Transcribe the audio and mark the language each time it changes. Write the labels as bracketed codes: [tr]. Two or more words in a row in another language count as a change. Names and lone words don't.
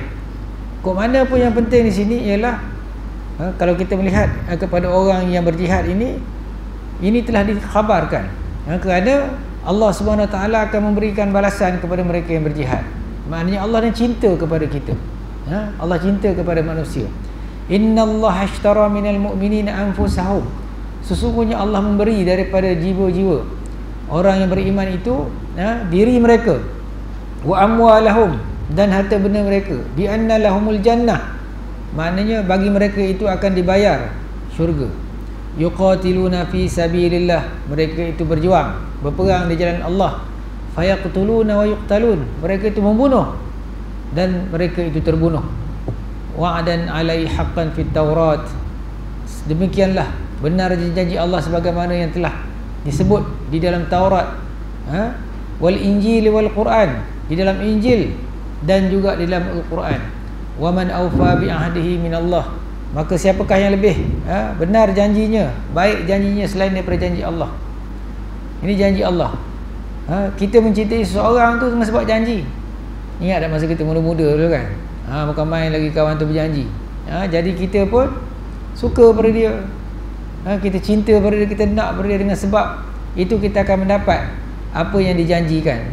[ms] Kok mana pun yang penting di sini ialah kalau kita melihat kepada orang yang berjihad ini telah dikhabarkan kerana Allah [ar] سبحانه وتعالى [ms] akan memberikan balasan kepada mereka yang berjihad. Maknanya Allah ni cinta kepada kita. Allah cinta kepada manusia. [ar] إن الله اشترى من المؤمنين أنفسهم. [ms] Sesungguhnya Allah memberi daripada jiwa-jiwa orang yang beriman itu, diri mereka, [ar] وأموالهم, [ms] dan harta benda mereka, [ar] بأن لهم الجنة. [ms] Maknanya bagi mereka itu akan dibayar syurga. [ar] يقاتلون في سبيل الله, [ms] mereka itu berjuang, berperang di jalan Allah. [ar] فيقتلون ويقتلون, [ms] mereka itu membunuh dan mereka itu terbunuh. [ar] وعدا عليه حقا في التوراة, [ms] demikianlah benar janji Allah sebagaimana yang telah disebut di dalam Taurat, [ar] والإنجيل والقرآن, [ms] di dalam Injil dan juga di dalam Al-Quran. [ar] ومن أوفى بعهده من الله, [ms] maka siapakah yang lebih benar janjinya, baik janjinya selain daripada janji Allah. Ini janji Allah. Kita mencintai seseorang tu dengan sebab janji. Ingat tak masa kita muda-muda dulu kan, bukan main lagi kawan tu berjanji. Jadi kita pun suka pada dia, kita cinta pada dia, kita nak pada dia dengan sebab itu kita akan mendapat apa yang dijanjikan.